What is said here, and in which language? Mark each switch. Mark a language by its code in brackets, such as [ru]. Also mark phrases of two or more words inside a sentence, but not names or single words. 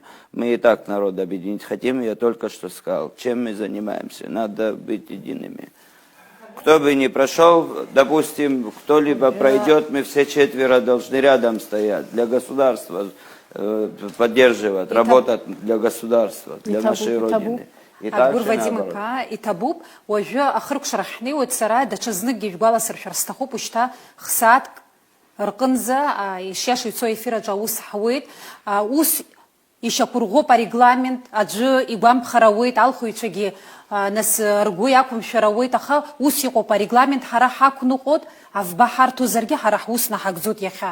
[ru] Мы и так народ объединить хотим, я только что сказал, чем мы занимаемся, надо быть едиными. Кто бы ни прошел, допустим, кто-либо пройдет, мы все четверо должны рядом стоять для государства, поддерживать, работать для государства, для нашей Родины. [ab] Адгур Вадим итабуп, уажәы ахырк шрахнеиуеит сара даҽа зныкгьы шәгәаласыршәар сҭахуп уажәшьҭа хсаатк рҟынӡа ишиаша ицо аефираҿы аус ҳауеит, ус ишьақәырӷәӷәоуп арегламент, аӡәы игәамԥхар ауеит, алхыҩцәагьы нас ргәы иақәымшәар ауеит, аха ус иҟоуп арегламент, ҳара ҳақәныҟәоит, авба ҳарҭозаргьы ҳара ҳус наҳагӡоит иахьа.